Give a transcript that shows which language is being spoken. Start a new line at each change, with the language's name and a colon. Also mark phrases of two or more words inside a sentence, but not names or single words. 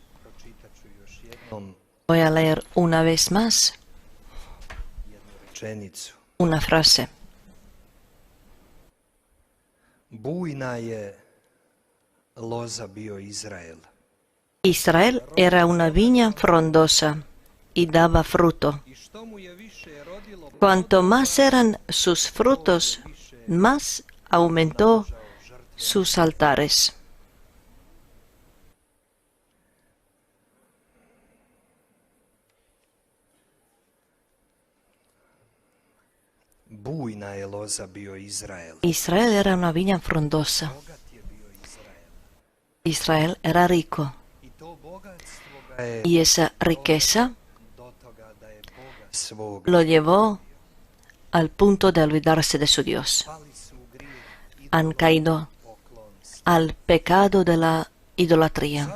Spanish: Voy a leer una vez más una frase.
Croatian: Bujna je loza bio Izrael.
Spanish: Israel era una viña frondosa y daba fruto. Cuanto más eran sus frutos, más aumentó sus altares.
Croatian: Bujna je loza bio Izrael.
Spanish: Israel era una viña frondosa. Israel era rico. Y esa riqueza lo llevó al punto de olvidarse de su Dios. Han caído al pecado de la idolatría.